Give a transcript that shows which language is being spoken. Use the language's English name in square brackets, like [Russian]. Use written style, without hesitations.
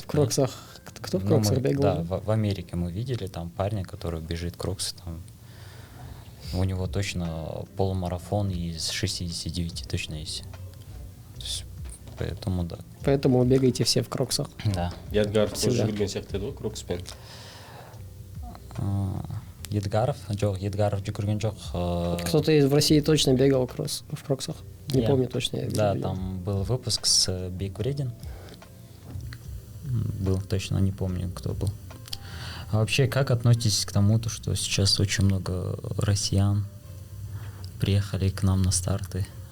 [Russian] В кроксах. Кто в Ну, кроксах мы- бегал? Да, в Америке мы видели там парня, который бежит кроксы, там у него точно полумарафон из 69 точно есть. То есть, поэтому да. Поэтому бегайте все в кроксах. Да. Ядгар Всегда. [Kazakh] тоже жүрген сияқты еді ғой крокспен. Едгаров? Жоқ, Едгаров жүгірген жоқ. [Russian] Кто-то в России точно бегал в кроксах. Не Я. помню точно. я Да, видел. там был выпуск с Биг Вреден. Был, точно не помню, кто был. А вообще, как относитесь к тому, что сейчас очень много россиян приехали к нам на старты?